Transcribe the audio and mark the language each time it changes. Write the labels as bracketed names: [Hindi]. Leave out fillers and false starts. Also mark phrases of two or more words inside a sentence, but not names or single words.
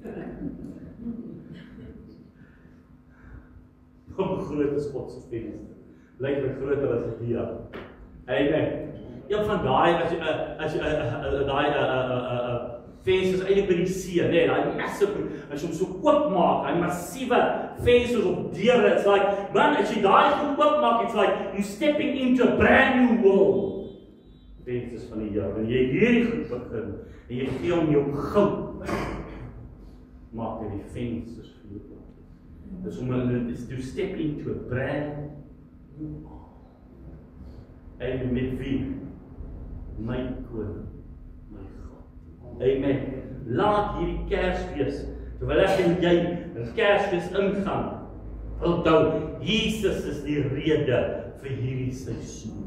[Afrikaans] Hoe groot is God se venster? Lyk my groter as 'n deur. Amen. Een van daai as jy daai vensters eintlik by die see, nee, daai massive, as jy hom so oopmaak, daai massiewe vensters op deure, [English] it's like, [Afrikaans] man, as jy daai goed oopmaak, [English] it's like you stepping into a brand new world. [Afrikaans] Vensters van die Here, wanneer jy hierdie goed begin, en jy gee hom jou goud, maak hy die vensters vir jou oop. Dis om [English] is to step into a brand new world. [Afrikaans] En met wie? My koning, my God. Amen. Laat hierdie Kersfees, terwyl ek en jy in Kersfees ingaan, onthou, Jesus is die rede vir hierdie seisoen.